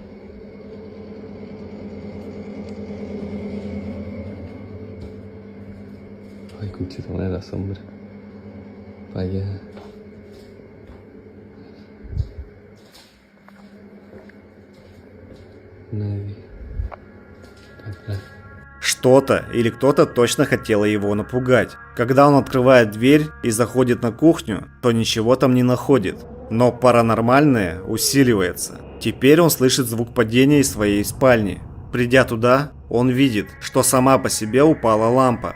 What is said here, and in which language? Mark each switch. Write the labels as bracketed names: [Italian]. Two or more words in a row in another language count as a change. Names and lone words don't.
[Spanish] Ay, conchita madre, la sombra. Para allá. Nadie. [Russian] Что-то или кто-то точно хотело его напугать. Когда он открывает дверь и заходит на кухню, то ничего там не находит. Но паранормальное усиливается. Теперь он слышит звук падения из своей спальни. Придя туда, он видит, что сама по себе упала лампа.